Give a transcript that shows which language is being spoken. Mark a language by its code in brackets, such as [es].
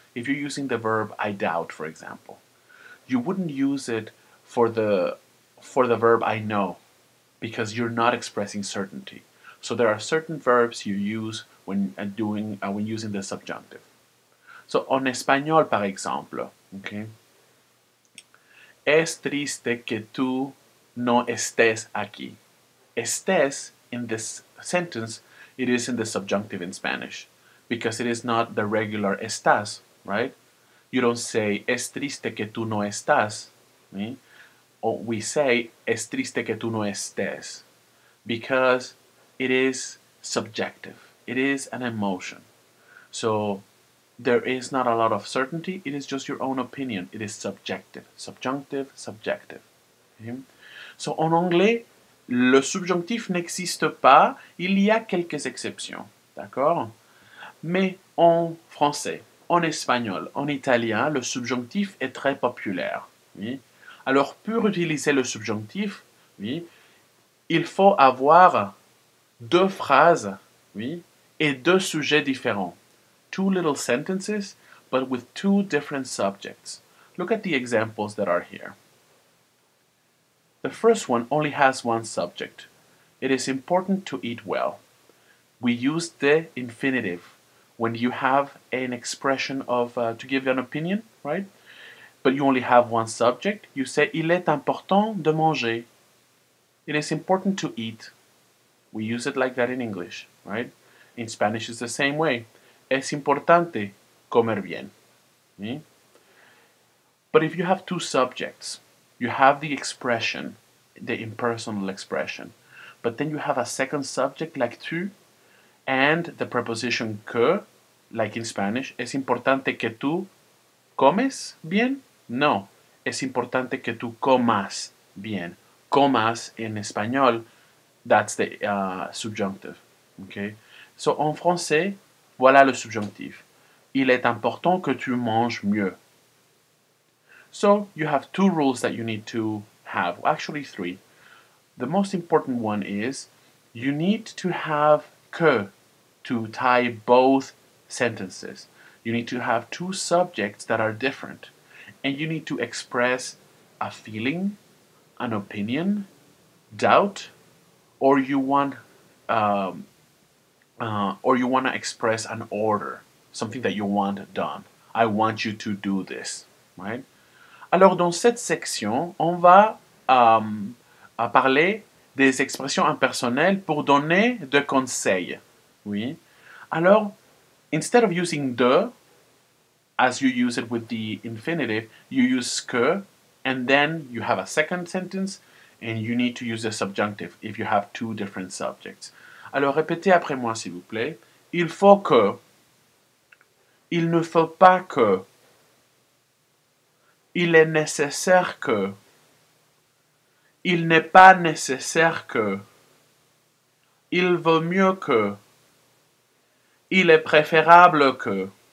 [en] If you're using the verb I doubt, for example, you wouldn't use it for the verb I know because you're not expressing certainty. So there are certain verbs you use when using the subjunctive. So [es] en español, [fr] par exemple, [en] okay? [es] Es triste que tú no estés aquí. [en] Estés in this sentence, it is in the subjunctive in Spanish because it is not the regular estás, right? You don't say [es] es triste que tú no estás, [en] right? Or we say [es] es triste que tú no estés [en] because it is subjective. It is an emotion. So there is not a lot of certainty. It is just your own opinion. It is subjective. Subjunctive, subjective. Okay? So [fr] en anglais, le subjonctif n'existe pas. Il y a quelques exceptions. D'accord? Mais en français, en espagnol, en italien, le subjonctif est très populaire. Oui? Alors, pour utiliser le subjonctif, oui, il faut avoir deux phrases, oui, et deux sujets différents. [en] Two little sentences, but with two different subjects. Look at the examples that are here. The first one only has one subject. It is important to eat well. We use the infinitive when you have an expression of to give an opinion, right? But you only have one subject. You say [fr] il est important de manger. [en] It is important to eat. We use it like that in English, right? In Spanish, it's the same way. [es] Es importante comer bien. [en] Okay? But if you have two subjects, you have the expression, the impersonal expression, but then you have a second subject like tú and the preposition que, like in Spanish, [es] es importante que tú comes bien? No, es importante que tú comas bien. [en] Comas in español, that's the subjunctive. Okay? So [fr] en français, voilà le subjonctif. Il est important que tu manges mieux. [en] So you have two rules that you need to have, actually three. The most important one is you need to have que to tie both sentences. You need to have two subjects that are different. And you need to express a feeling, an opinion, doubt, or you want to express an order, something that you want done. I want you to do this, right? [fr] Alors dans cette section, on va parler des expressions impersonnelles pour donner des conseils. Oui. Alors, [en] instead of using de, as you use it with the infinitive, you use que And then you have a second sentence and you need to use the subjunctive if you have two different subjects. [fr] Alors répétez après moi s'il vous plaît. Il faut que. Il ne faut pas que. Il est nécessaire que. Il n'est pas nécessaire que. Il vaut mieux que. Il est préférable que.